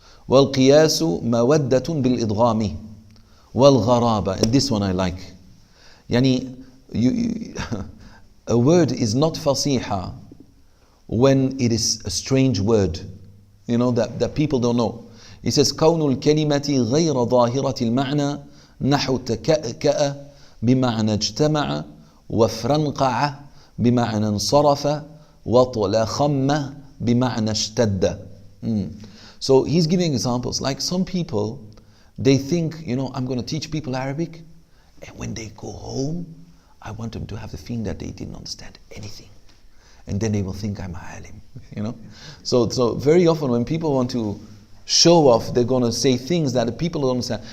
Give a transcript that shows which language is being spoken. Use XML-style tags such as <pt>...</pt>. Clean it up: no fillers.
<ar>وَالْقِيَاسُ مَوَدَّةٌ بِالْإِضْغَامِ وَالْغَرَابَةِ.</ar> <en>And this one I like. Yani, a word is not fasiha when it is a strange word, that people don't know. He says</en> <ar>كون الكلمة غير ظاهرة المعنى نحو تكأكأ بمعنى اجتمع وفرنقع بمعنى انصرف وطلخم بمعنى اشتد.</ar> <en>So he's giving examples. Like some people, they think, I'm going to teach people Arabic, and when they go home, I want them to have the feeling that they didn't understand anything. And then they will think I'm a alim, So very often when people want to show off, they're going to say things that the people don't understand.</en>